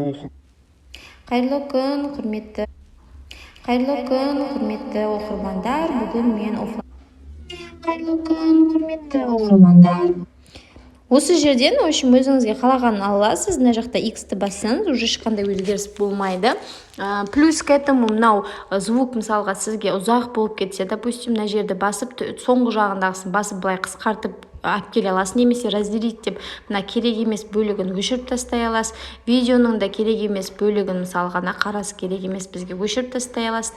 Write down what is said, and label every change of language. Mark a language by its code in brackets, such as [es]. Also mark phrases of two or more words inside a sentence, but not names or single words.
[kk] Қайырлы күн, құрметті. Қайырлы күн, құрметті оқырмандар. Бүгін мен офлайн. Қайырлы күн, құрметті оқырмандар. Осы жерден, өзіңізге қалағанын аласыз. Мына жақта X-ті бассаңыз, уже ешқандай өзгеріс болмайды. [ru] Плюс к этому [kk] мынау звук мысалға сізге ұзақ болып кетсе, допустим, мына жерді басып, соңғы жағындағысын басып былай қысқартып алып келе аласыз, немесе разделить деп мына керек емес бөлігін өшіріп тастай аласыз. Видеоның да керек емес бөлігін мысалға қарасы керек емес бізге өшіріп тастай аласыз.